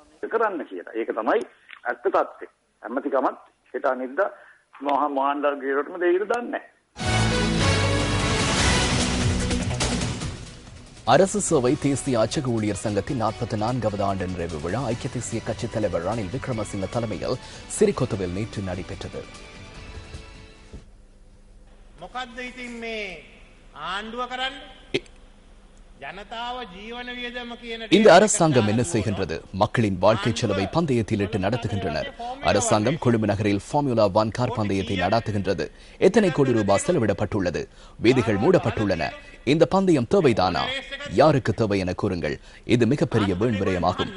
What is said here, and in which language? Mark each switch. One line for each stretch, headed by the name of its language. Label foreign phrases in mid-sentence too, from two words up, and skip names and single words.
Tamil: அரசு சேவை தேசிய அச்சக ஊழியர் சங்கத்தின் 44வது ஆண்டு நிறைவு விழா ஐக்கிய தேசிய கட்சித் தலைவர் ரணில் விக்ரமசிங்க தலைமையில் சிறிகொத்தவில் நேற்று நடைபெற்றது.
Sinhala: මොකද්ද ඉතින් මේ ආණ්ඩුව කරන්නේ? ජනතාව ජීවන වියදම කියන
Tamil: இந்த அரசாங்கம் என்ன செய்கின்றது? மக்களின் வாழ்க்கை செலவை பந்தயத்தில் இட்டு நடத்துகின்றனர். அரசாங்கம் கொழும்பு நகரில் ஃபார்முலா 1 கார் பந்தயத்தை நடத்துகின்றது. எத்தனை கோடி ரூபாய் செலவிடப்பட்டுள்ளது? வீதிகள் மூடப்பட்டுள்ளன. இந்த பந்தயம் தேவைதானா? யாருக்கு தேவை என கூறுங்கள். இது மிகப்பெரிய வீண் விரயமாகும்.